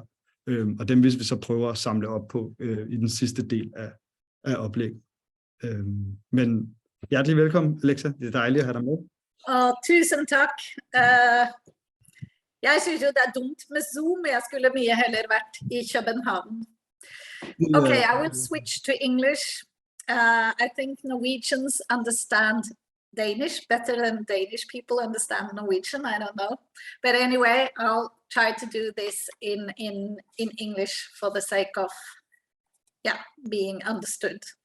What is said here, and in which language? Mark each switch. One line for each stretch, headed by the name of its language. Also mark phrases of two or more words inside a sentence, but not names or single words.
Danish: Og dem vil vi så prøve at samle op på i den sidste del af oplægget. Men hjertelig velkommen, Alexa. Det er dejligt at have dig med. Tusind tak.
Norwegian: Jeg synes jo det er dumt med Zoom, jeg skulle mye heller vært i København.
English: Okay, I will switch to English. I think Norwegians understand Danish better than Danish people understand Norwegian. I don't know. But anyway, I'll try to do this in English for the sake of being understood.